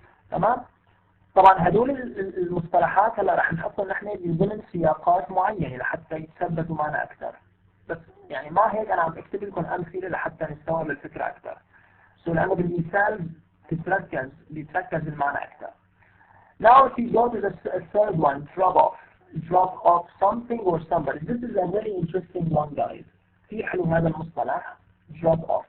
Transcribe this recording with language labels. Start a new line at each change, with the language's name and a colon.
Arabic: تمام؟ طبعا هدول المصطلحات هلا رح نحطهم نحن ضمن سياقات معينة لحتى يتثبتوا معنا أكثر. بس يعني ما هيك أنا عم أكتب لكم أمثلة لحتى نستوعب الفكرة أكثر. لأنه بالمثال بيتركز المعنى أكثر.
English: Now if you go to the third one, drop off something or somebody. This is a very interesting one, guys.
Arabic: في حلو هذا المصطلح drop off.